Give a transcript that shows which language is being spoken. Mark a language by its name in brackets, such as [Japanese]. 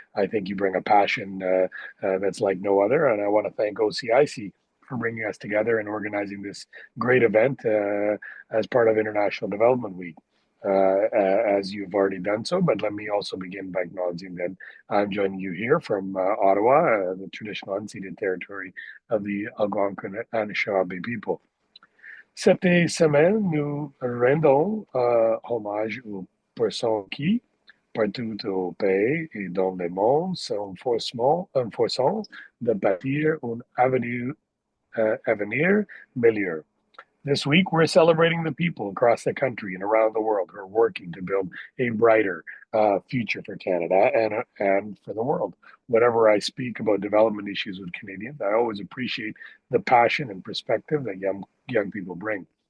[English] I think you bring a passion that's like no other, and I want to thank OCIC for bringing us together and organizing this great event as part of International Development Week, as you've already done so. But let me also begin by acknowledging that I'm joining you here from Ottawa, the traditional unceded territory of the Algonquin-Anishinaabe people. [French] Cette semaine, nous rendons hommage aux personnes qui, partout au pays et dans le monde, sont forcément de bâtir un avenir meilleur. [English] This week, we're celebrating the people across the country and around the world who are working to build a brighter future for Canada and for the world. Whenever I speak about development issues with Canadians, I always appreciate the passion and perspective that young people bring.